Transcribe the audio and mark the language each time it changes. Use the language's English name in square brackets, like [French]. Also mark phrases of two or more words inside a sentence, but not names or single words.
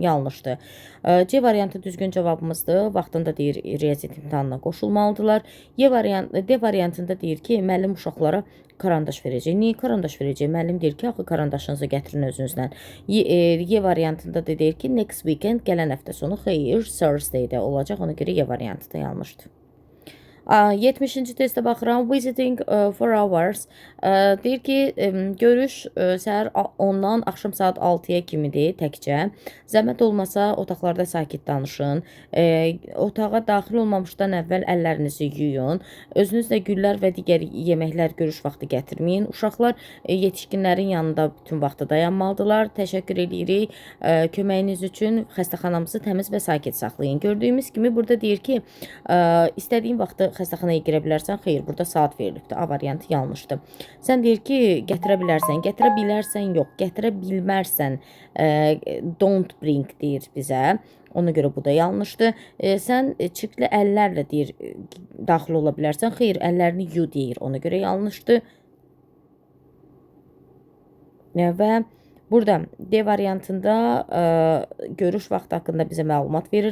[Azerbaijani] Yanlışdır. C variantı düzgün cavabımızdır. Vaxtında deyir riyaziyyat imtahanına qoşulmalıdırlar. D variantında deyir ki, müəllim uşaqlara karandaş verəcək. Niyə karandaş verəcək? Müəllim deyir ki, axı karandaşınızı gətirin özünüzlə. Y variantında da deyir ki, [English] next weekend, [Azerbaijani] gələn həftə sonu. Xeyr, Thursday-də olacaq. Ona görə Y variantı da yanlışdır. 70-ci testə baxıram. [English] Visiting for hours. [Azerbaijani] Deyir ki, görüş səhər 10-dan axşam saat 6-ya kimidir təkcə. Zəhmət olmasa otaqlarda sakit danışın. Otağa daxil olmamışdan əvvəl əllərinizi yuyun. Özünüzlə güllər və digər yeməklər görüş vaxtı gətirməyin. Uşaqlar yetişkinlərin yanında bütün vaxtı dayanmalıdırlar. Təşəkkür edirik köməyiniz üçün. Xəstəxanamızı təmiz və sakit saxlayın. Gördüyümüz kimi burada deyir ki, istədiyin vaxtı xəstəxanaya girə bilərsən. Xeyr, burada saat verilibdir. A variantı yanlışdır. Sən deyir ki, gətirə bilərsən, yox, gətirə bilmərsən, [English] don't bring [Azerbaijani] deyir bizə. Ona görə bu da yanlışdır. Sən çirkli əllərlə deyir, daxil ola bilərsən. Xeyr, əllərini yu deyir. Ona görə yanlışdır. Və burada D variantında görüş vaxtı haqqında bizə məlumat verir.